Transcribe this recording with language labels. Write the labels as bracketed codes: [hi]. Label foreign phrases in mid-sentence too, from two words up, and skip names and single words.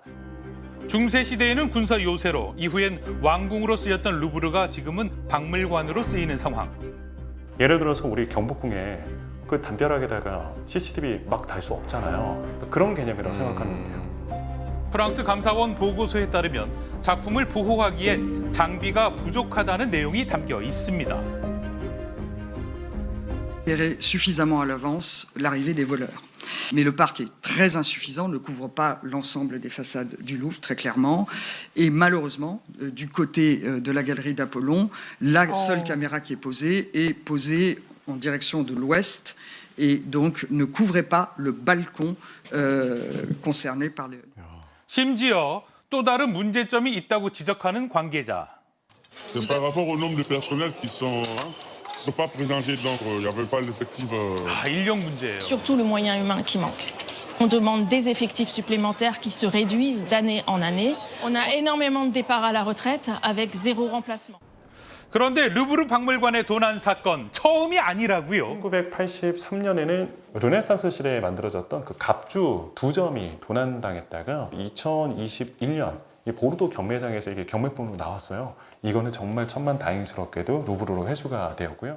[ko] 중세 시대에는 군사 요새로, 이후엔 왕궁으로 쓰였던 루브르가 지금은 박물관으로 쓰이는 상황. 예를 들어서 우리 경복궁에 그 담벼락에다가 CCTV 막 달 수 없잖아요. 그런 개념이라고 생각하면 돼요. 프랑스 감사원 보고서에 따르면 작품을 보호하기엔 장비가 부족하다는 내용이 담겨 있습니다. [fr] Suffisamment à l'avance l'arrivée des voleurs. Mais le parc est très insuffisant, ne couvre pas l'ensemble des façades du Louvre, très clairement. Et malheureusement, du côté de la galerie d'Apollon, la seule caméra qui est posée en direction de l'ouest et donc ne couvrait pas le balcon concerné par les... [ko] 심지어 또 다른 문제점이 있다고 지적하는 관계자. [fr] C'est par rapport au nombre de personnels qui sont pas présents, donc il n'y avait pas l'effectif. [ko] 인력 문제예요. [fr] Surtout le moyen humain qui manque. On demande des effectifs supplémentaires qui se réduisent d'année en année. On a énormément de départs à la retraite avec 0 remplacement. [ko] 그런데 루브르 박물관의 도난 사건 처음이 아니라고요. 1983년에는 르네상스 시대에 만들어졌던 그 갑주 2점이 도난당했다가 2021년 이 보르도 경매장에서 이게 경매품으로 나왔어요. 이거는 정말 천만다행스럽게도 루브르로 회수가 되었고요.